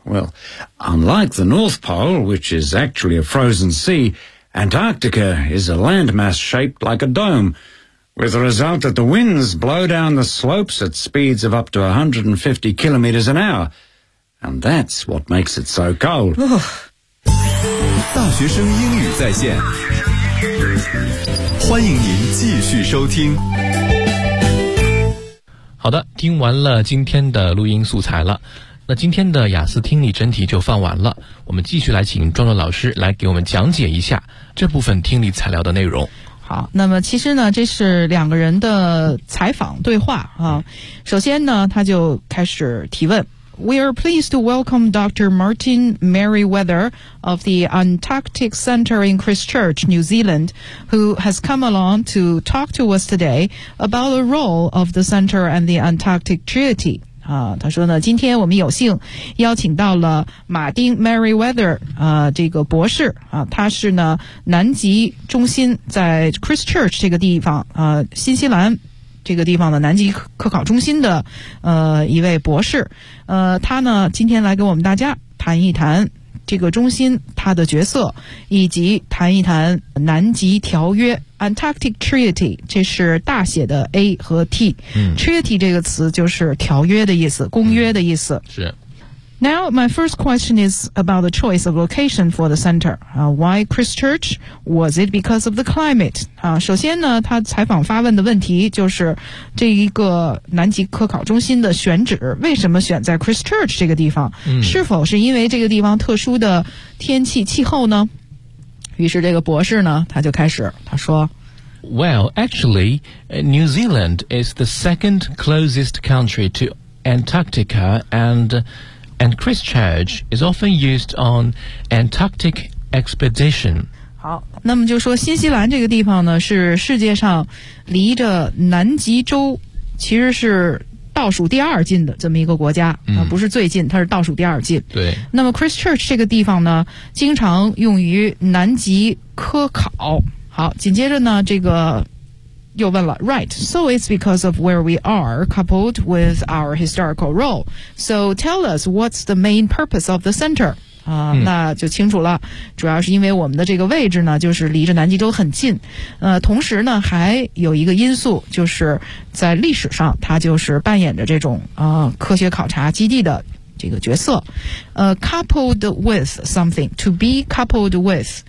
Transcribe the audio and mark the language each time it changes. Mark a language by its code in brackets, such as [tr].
[en] Well, unlike the North Pole, which is actually a frozen sea, Antarctica is a landmass shaped like a dome, with the result that the winds blow down the slopes at speeds of up to 150 kilometres an hour. And that's what makes it so cold. [zh] 大学生英语在线，欢迎您继续收听。好的，听完了今天的录音素材了，那今天的雅思听力真题就放完了，我们继续来请壮壮老师来给我们讲解一下这部分听力材料的内容。好，那么其实呢，这是两个人的采访对话啊。首先呢，他就开始提问。 [en] We are pleased to welcome Dr. Martin Merriweather of the Antarctic Center in Christchurch, New Zealand, who has come along to talk to us today about the role of the center and the Antarctic Treaty. [zh] 他说呢，今天我们有幸邀请到了马丁 Merriweather 这个博士他是呢南极中心在 Christchurch 这个地方新西兰。这个地方的南极科考中心的一位博士他呢今天来给我们大家谈一谈这个中心他的角色以及谈一谈南极条约 Antarctic Treaty 这是大写的 A 和 T、Treaty 这个词就是条约的意思公约的意思、是 [en] Now my first question is about the choice of location for the center why Christchurch? Was it because of the climate? [zh] 首先呢他采访发问的问题就是这一个南极科考中心的选址为什么选在 Christchurch 这个地方、是否是因为这个地方特殊的天气气候呢于是这个博士呢他就开始他说 [en] Well, actually, New Zealand is the second closest country to Antarctica and Christchurch is often used on Antarctic expedition. [zh] 好，那么就说新西兰这个地方呢，是世界上离着南极洲其实是倒数第二近的这么一个国家、嗯、不是最近，它是倒数第二近。对。那么 Christchurch 这个地方呢经常用于南极科考。好，紧接着呢这个又问了 [en] Right, so it's because of where we are coupled with our historical role. So tell us what's the main purpose of the center? [zh] 那就清楚了，主要是因为我们的这个位置呢就是离着南极洲很近，同时呢还有一个因素，就是在历史上它就是扮演着这种科学考察基地的这个角色。 [en] Coupled with something, to be coupled with,